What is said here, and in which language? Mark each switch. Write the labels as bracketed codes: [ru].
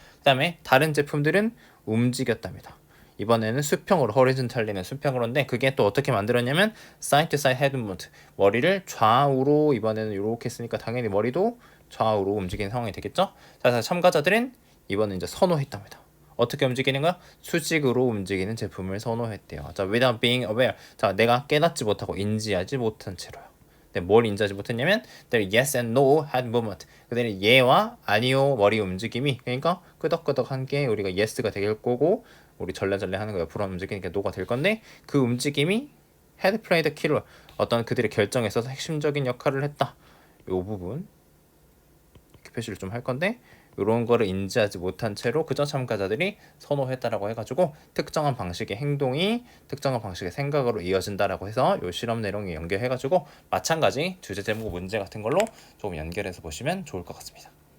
[ko] 그다음에 다른 제품들은 움직였답니다. 이번에는 수평으로 horizontally는 수평으로인데 그게 또 어떻게 만들었냐면 [en] side to side head movement [ko] 머리를 좌우로 이번에는 이렇게 했으니까 당연히 머리도 좌우로 움직이는 상황이 되겠죠. 그래서 참가자들은 이번에 이제 선호했답니다. 어떻게 움직이는 거야? 수직으로 움직이는 제품을 선호했대요. [en] 자, without being aware. [ko] 자, 내가 깨닫지 못하고 인지하지 못한 채로요. 근데 뭘 인지하지 못했냐면 [en] there yes and no head movement. [ko] 그들은 예와 아니요 머리 움직임이 그러니까 끄덕끄덕한 게 우리가 yes가 될 거고 우리 절레절레 하는 거 옆으로 움직이니까 no가 될 건데 그 움직임이 [en] had played a key role. [ko] 어떤 그들의 결정에 있어서 핵심적인 역할을 했다. 이 부분 이렇게 표시를 좀 할 건데 이런 거를 인지하지 못한 채로 그저 참가자들이 선호했다라고 해가지고 특정한 방식의 행동이 특정한 방식의 생각으로 이어진다라고 해서 이 실험 내용에 연결해가지고 마찬가지 주제 제목 문제 같은 걸로 조금 연결해서 보시면 좋을 것 같습니다.